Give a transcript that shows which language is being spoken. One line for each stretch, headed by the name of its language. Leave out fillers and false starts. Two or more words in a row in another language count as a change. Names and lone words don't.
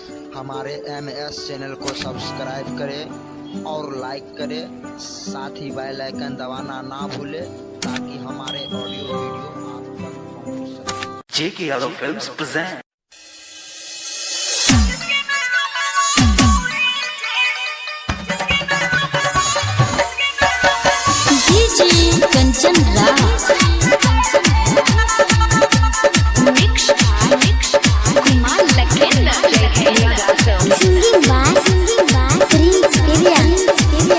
Hindi: हमारे MS चैनल को सब्सक्राइब करें और लाइक करें, साथ ही
English: bell icon
Hindi: दबाना ना भूलें ताकि हमारे
English: audio video
Hindi: आप तक पहुंच सके।
English: J.K. Yadav Films present.
Hindi: DJ कंचन राज मिक्स कुमार लखेला
English: singing by
Hindi: प्रिंस केरिया